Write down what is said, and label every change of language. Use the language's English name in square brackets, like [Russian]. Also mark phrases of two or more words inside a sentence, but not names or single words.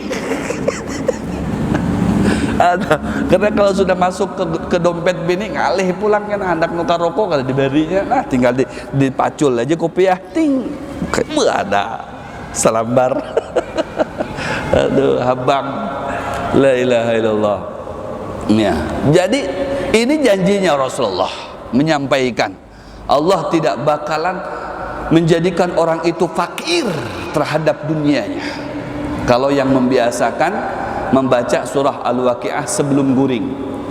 [Banjar] Ada, karena kalau sudah masuk ke dompet bini ngalih pulang kan, hendak nukar rokok kalau diberinya, nah tinggal dipacul aja kopiah, ting, ada selambar. Aduh, habang, [Arabic] لا إله إلا الله. [Indonesian] Ya, jadi ini janjinya Rasulullah menyampaikan, Allah tidak bakalan menjadikan orang itu fakir terhadap dunianya kalau yang membiasakan membaca surah Al-Waqiah sebelum guring.